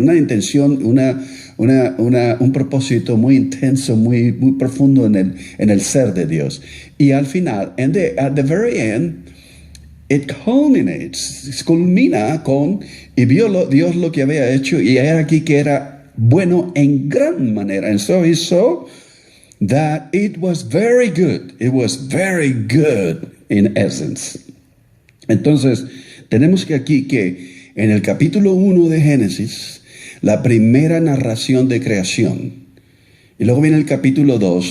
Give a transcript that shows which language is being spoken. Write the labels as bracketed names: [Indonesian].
[Spanish] Una intención, un propósito muy intenso, muy profundo en el ser de Dios. Y al final, [English] at the very end, [Spanish] it culmina con, y vio Dios lo que había hecho, y era aquí que era bueno en gran manera. [English] And so he saw that it was very good. It was very good in essence. [Spanish] Entonces, tenemos que aquí que en el capítulo 1 de Génesis, la primera narración de creación, y luego viene el capítulo 2.